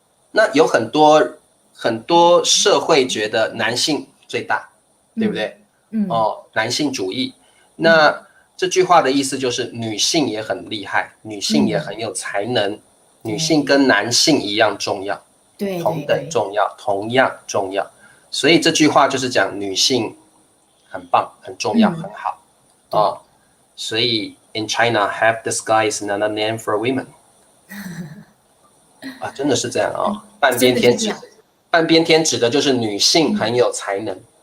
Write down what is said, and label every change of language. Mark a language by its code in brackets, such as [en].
[zh] 那有很多社会觉得男性最大，对不对？男性主义。那这句话的意思就是女性也很厉害，女性也很有才能，女性跟男性一样重要，同等重要，同样重要。所以这句话就是讲女性很棒，很重要，很好所以 [en] in China, half the sky is not a name for women。 [zh] 真的是这样半边天指的就是女性很有才能。